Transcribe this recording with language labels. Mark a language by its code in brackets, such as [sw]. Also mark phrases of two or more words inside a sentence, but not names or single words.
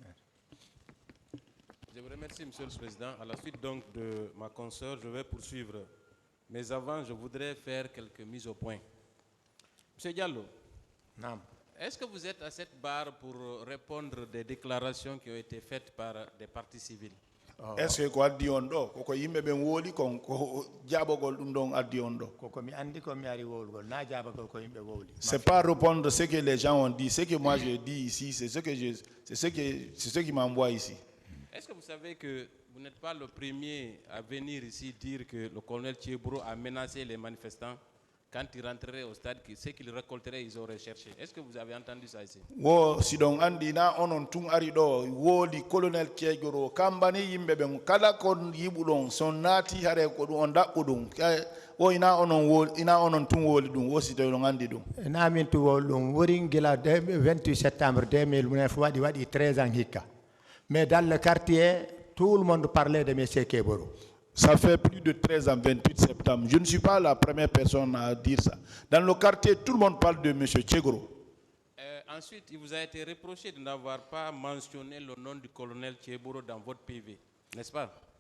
[fr] Je vous remercie, Monsieur le Président. À la suite donc de ma consoeur, je vais poursuivre. Mais avant, je voudrais faire quelques mises au point. Monsieur Diallo, est-ce que vous êtes à cette barre pour répondre des déclarations qui ont été faites par des partis civils? Est-ce que quoi dit [ff] on do ko yimbe ben woli kon ko jabogol dum don addi on do [fr] c'est pas répondre ce que les gens ont dit, ce que moi je dis ici, c'est ce qui m'envoie ici. Est-ce que vous savez que vous n'êtes pas le premier à venir ici dire que le colonel Thiebro a menacé les manifestants? quand ils rentreraient au stade, ce qu'ils récolteraient, ils auraient cherché. Est-ce que vous avez entendu ça ici? [ff] wo sidon andi na onon tun ari do wodi colonel Kegoro kambani yimbe be kala kon yibudon son nati hare ko on dabbudum wo ina onon tun woli dum wo sidon andi dum na min tu wolum worin gila 28 septembre 2009 wadi 13 ans hikka. [fr] Mais dans le quartier, tout le monde parlait de M. Keboro. Ça fait plus de 13 ans, 28 septembre. Je ne suis pas la première personne à dire ça. Dans le quartier, tout le monde parle de M. Kegoro. Ensuite, il vous a été reproché de n'avoir pas mentionné le nom du colonel Keboro dans votre PV, n'est-ce pas?